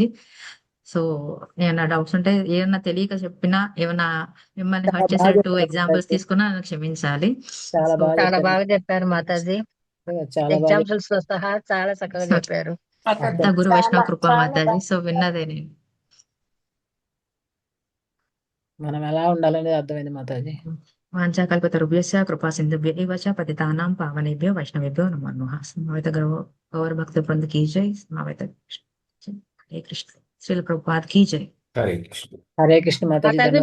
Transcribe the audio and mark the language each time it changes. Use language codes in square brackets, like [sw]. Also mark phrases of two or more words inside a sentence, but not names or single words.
[te] సో ఏమైనా డౌట్స్ ఉంటే ఏమన్నా తెలియక చెప్పినా ఏమన్నా మిమ్మల్ని హర్ట్ చేసేట్టు ఎగ్జాంపుల్స్ తీసుకున్నా నన్ను క్షమించాలి. చాలా సో బాగా చాలా బాగా చెప్పారు మాతాజీ. చాలా బాగా ఎగ్జాంపుల్స్ తో సహా చాలా చక్కగా చెప్పారు. అంతా గురు వైష్ణవ కృప మాతాజీ. సో విన్నదే నేను. మనం ఎలా ఉండాలనేది అర్థమైంది మాతాజీ. [sa] వాంఛాకల్పతరుభ్యశ్చ కృపా సింధుభ్య ఏవ చ పతితానాం పావనేభ్యో వైష్ణవేభ్యో నమో నమః. [te] సమవేత గౌర భక్త బృంద [hi] की जय. [te] సమవేత హరే కృష్ణ శ్రీల ప్రభుపాద్ [hi] की जय. [te] హరే కృష్ణ. హరే కృష్ణ మాతాజీ. మాతాజీ